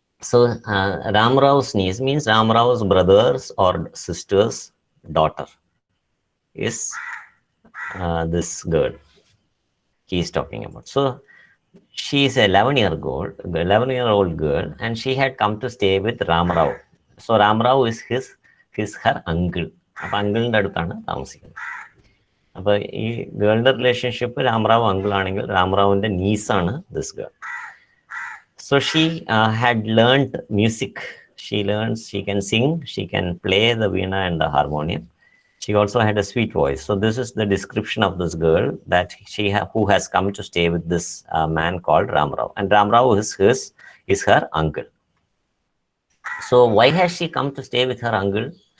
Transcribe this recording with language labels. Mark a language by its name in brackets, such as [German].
[English] So Ram Rao's niece means Ram Rao's brothers or sister's daughter is this girl he is talking about. So she is a 11-year-old girl, and she had come to stay with Ram Rao. So Ram Rao is her uncle. [Malayalam] അപ്പോൾ അങ്കിളിൻ്റെ അടുത്താണ് താമസിക്കുന്നത്. അപ്പോൾ ഈ ഗേളിൻ്റെ relationship രാംറാവു uncle ആണെങ്കിൽ രാംറാവുവിൻ്റെ നീസാണ് [English] This girl. So she had learned music. She can sing, she can play the veena and the harmonium. She also had a sweet voice. So this is the description of this girl that who has come to stay with this man called Ram Rao. And Ram Rao is her uncle. So why has she come to stay with her uncle?